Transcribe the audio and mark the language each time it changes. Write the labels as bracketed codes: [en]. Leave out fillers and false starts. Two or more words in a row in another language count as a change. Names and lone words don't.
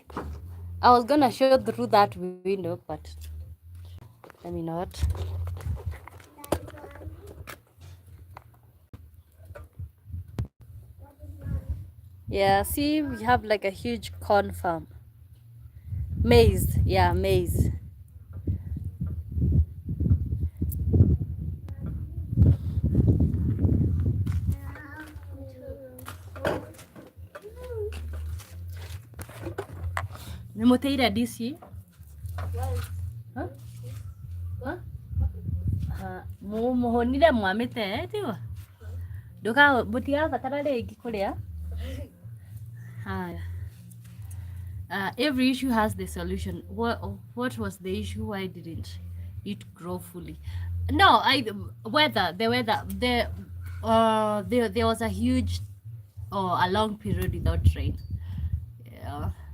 [en] I was gonna show through that window, but let me not. Yeah, see, we have like a huge corn farm. Maize, yeah, maize. [ki] Nimuteire DC? Huh? Huh? Muhonire mwamite tiwa? Nduka mutigabatara ringi kuria? Haya. [en] Every issue has the solution. What was the issue? Why didn't it grow fully? No, the weather there was a huge or a long period without rain. Yeah.